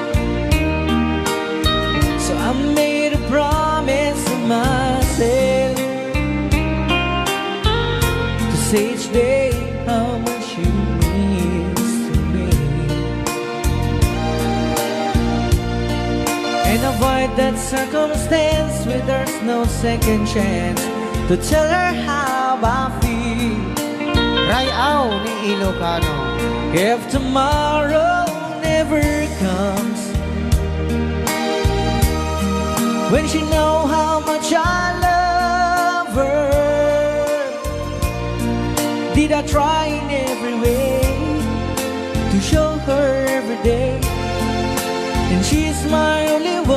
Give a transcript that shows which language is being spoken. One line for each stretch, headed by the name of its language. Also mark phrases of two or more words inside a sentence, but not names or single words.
English: So I made a promise to myself to say each day how much you mean to me. avoid that circumstance where there's no second chance to tell her how I feel.
Iloko: Rayaw ni Ilocano.
English: If tomorrow never comes, when she know how much I love her, did I try in every way to show her every day, and she's my only